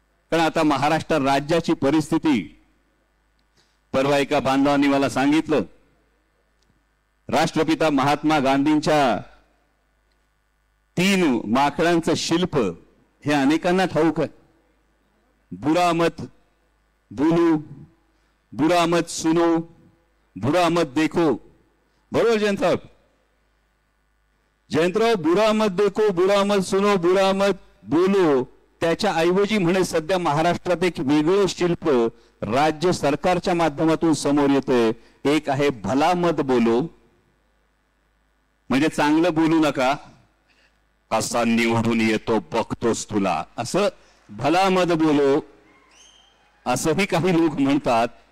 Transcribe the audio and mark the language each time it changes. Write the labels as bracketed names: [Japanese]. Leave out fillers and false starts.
[Marathi] कारण आता महाराष्ट्र राज्याची परिस्थिती, परवा एका बांधवांनी मला सांगितलं, राष्ट्रपिता महात्मा गांधींच्या 3 माकडांचं शिल्प हे अनेकांना ठाऊक आहे. [Hindi] बुरा मत बोलू, बुरा मत सुनो, बुरा मत देखो. [Marathi] बरोबर जयंतराव? [Hindi] जयंतराव, बुरा मत देखो, बुरा मत सुनो, बुरा मत बोलो [Marathi] त्याच्या ऐवजी म्हणे सध्या महाराष्ट्रात एक वेगळं शिल्प राज्य सरकारच्या माध्यमातून समोर येतंय. एक आहे [Hindi] भला मत बोलो, [Marathi] म्हणजे चांगलं बोलू नका, कसा निवडून येतो बघतोस तुला, असं भला मत बोलो असंही काही लोक म्हणतात.